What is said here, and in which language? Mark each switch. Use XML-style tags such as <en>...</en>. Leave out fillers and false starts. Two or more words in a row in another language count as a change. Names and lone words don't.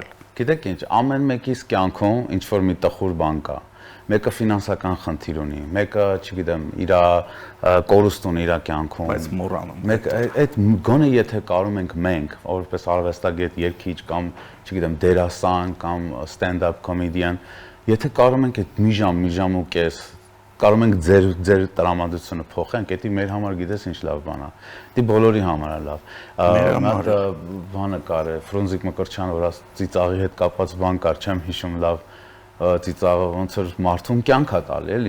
<hy>Գիտեք ինչ, ամեն մեկիս կյանքում ինչ որ մի տխուր բան կա։ Մեկը ֆինանսական խնդիր ունի, մեկը, չգիտեմ, իր կորուստ ունի իր կյանքում։ Բայց մոռանում։ Մեկ այդ գոնե եթե կարում ենք մենք, որպես արվեստագետ, երգիչ կամ, չգիտեմ, դերասան կամ</hy> <en>stand-up comedian,</en> <hy>եթե կարում ենք այդ մի ժամ ու կես, կարում ենք ձեր տրամադրությունը փոխենք, դա մեր համար գիտես ինչ լավ բան է։ Դա բոլորի համար է լավ։ Մատ բանը կար է, Ֆրունզիկ Մկրտչյանը, որ ծիծաղի հետ կապված բան կար, չեմ հիշում լավ, ծիծաղը ոնց որ մարդուն կյանք է տալի, էլի։</hy>